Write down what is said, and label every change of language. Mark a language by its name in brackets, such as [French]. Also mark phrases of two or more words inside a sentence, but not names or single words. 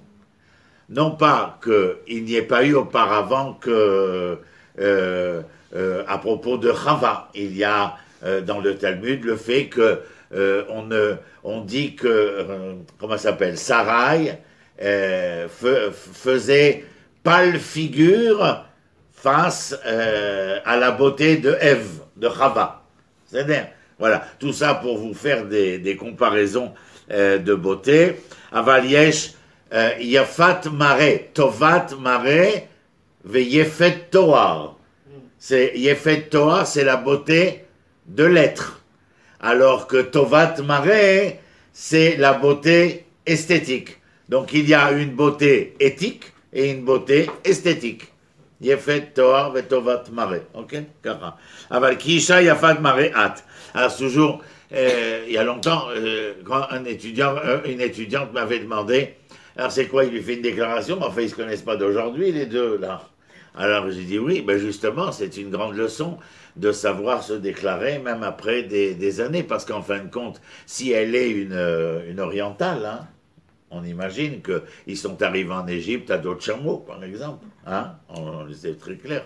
[French] Non pas qu'il n'y ait pas eu auparavant que, à propos de Chava, il y a dans le Talmud le fait que on dit que, comment ça s'appelle, Sarai faisait pâle figure face à la beauté de Ève, de Chava. C'est-à-dire, voilà, tout ça pour vous faire des comparaisons de beauté. [Hebrew] אבל יש יפת מראה, טובת מראה, ויפת תואר. [French] C'est [Hebrew] יפת תואר, [French] c'est la beauté de l'être. Alors que [Hebrew] טובת מראה, [French] c'est la beauté esthétique. Donc il y a une beauté éthique et une beauté esthétique. [Hebrew] יפת תואר וטובת מראה. [French] Ok? [Hebrew] אבל כי אשה יפת מראה את. [French] Alors toujours, il y a longtemps, quand une étudiante m'avait demandé, alors c'est quoi, il lui fait une déclaration, mais enfin ils ne se connaissent pas d'aujourd'hui les deux là. Alors j'ai dit oui, ben justement c'est une grande leçon de savoir se déclarer même après des années, parce qu'en fin de compte, si elle est une orientale, hein, on imagine qu'ils sont arrivés en Égypte à d'autres chameaux, par exemple, hein, c'est très clair.